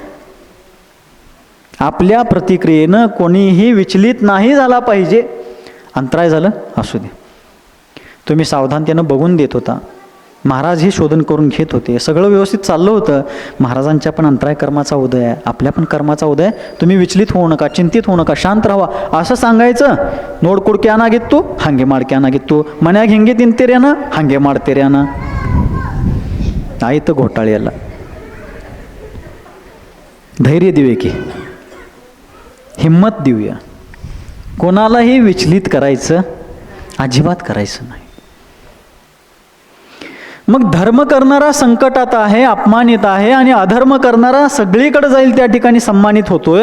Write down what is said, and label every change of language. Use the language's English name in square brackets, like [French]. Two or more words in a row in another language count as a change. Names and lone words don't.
[Marathi] आपल्या प्रतिक्रियेनं कोणीही विचलित नाही झाला पाहिजे. अंतराय झालं असू दे, तुम्ही सावधानतेनं बघून देत होता, महाराज हे शोधन करून घेत होते, सगळं व्यवस्थित चाललं होतं. महाराजांच्या पण अंतराय कर्माचा उदय आहे, आपल्या पण कर्माचा उदय, तुम्ही विचलित होऊ नका, चिंतित होऊ नका, शांत राहा, असं सांगायचं. [Kannada] ನೋಡ್ಕೊಡ್ ಕ್ಯಾನಾಗಿತ್ತು ಹಾಗೆ ಮಾಡಿ ಕ್ಯಾನಾಗಿತ್ತು, ಮನ್ಯಾಗ ಹಿಂಗೆ ತಿಂತೀರೇನ ಹಾಗೆ ಮಾಡ್ತೀರೇನ, ಆಯಿತು घोटाळे ಎಲ್ಲ. [Marathi] धैर्य देऊया की, हिम्मत देऊया, कोणालाही विचलित करायचं अजिबात करायचं नाही. मग धर्म करणारा संकटात आहे, अपमानित आहे, आणि अधर्म करणारा सगळीकडे जाईल त्या ठिकाणी सन्मानित होतोय.